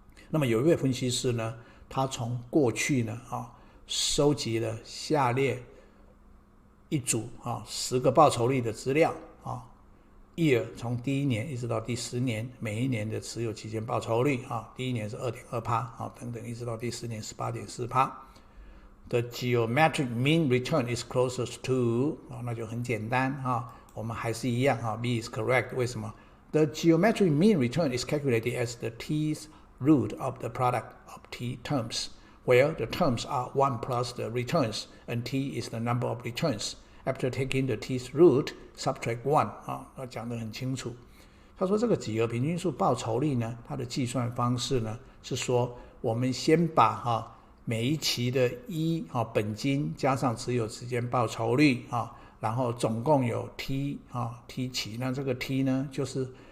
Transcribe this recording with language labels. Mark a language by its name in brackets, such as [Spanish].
[Chinese] 那么有一位分析师呢，他从过去呢收集了下列一组10个报酬率的资料year 从第1年一直到第10年，每一年的持有期间报酬率第1年是 2.2% 等等，一直到第10年 18.4%。 [English] The geometric mean return is closest to [Chinese] 那就很简单我们还是一样 [English] B is correct。 [Chinese] 为什么？ [English] The geometric mean return is calculated as the t's root of the product of t terms, where the terms are 1 plus the returns, and t is the number of returns. After taking the t's root, subtract 1 [Chinese] 他讲得很清楚。他说这个几何平均数报酬率呢，它的计算方式呢是说，我们先把每一期的本金加上持有期间报酬率然后总共有 T 期，那这个 T 呢就是